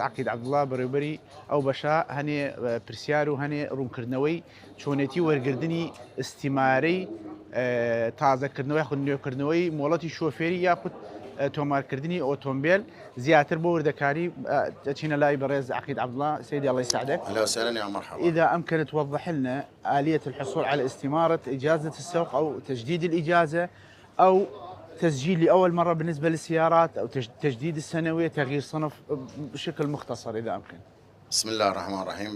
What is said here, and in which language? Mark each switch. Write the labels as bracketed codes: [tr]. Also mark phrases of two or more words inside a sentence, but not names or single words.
[ckb] عەقید عەبدوڵڵا بەڕێوەبەری ئەو بەشە هەنێ پرسیار و هەنێ ڕوونکردنەوەی چۆنێتی وەرگرتنی ئستیمارەی تازەکردنەوەی یاخود نوێکردنەوەی مۆڵەتی شۆفێری یاخود تۆمارکردنی ئۆتۆمبیل زیاتر بۆ وردەکاری دەچینە لای بەڕێز عەقید عەبدوڵڵا. [ar] سيدي الله يسعدك. اهلا وسهلا يا مرحبا. إذا أمكن توضح لنا آلية الحصول على استمارة إجازة السوق أو تجديد الإجازة أو تسجيل لأول مرة بالنسبة للسيارات أو تجديد السنوية، تغيير صنف بشكل مختصر إذا أمكن. بسم الله الرحمن الرحيم.